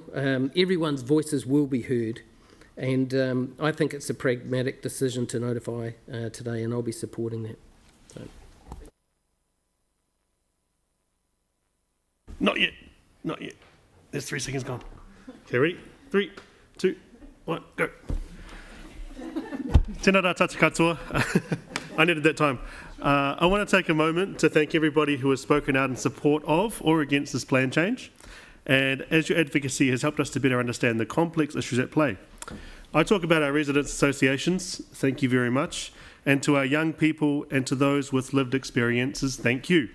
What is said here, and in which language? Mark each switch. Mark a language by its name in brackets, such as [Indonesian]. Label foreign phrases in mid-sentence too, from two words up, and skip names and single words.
[English] Everyone's voices will be heard, and I think it's a pragmatic decision to notify today, and I'll be supporting that. So. Not yet. There's 3 seconds gone. Okay, ready? 3, 2, 1, go. [Māori] Tēnā rā tata katoa. [English] I needed that time. I want to take a moment to thank everybody who has spoken out in support of or against this plan change, and as your advocacy has helped us to better understand the complex issues at play. I talk about our residents' associations, thank you very much, and to our young people and to those with lived experiences, thank you.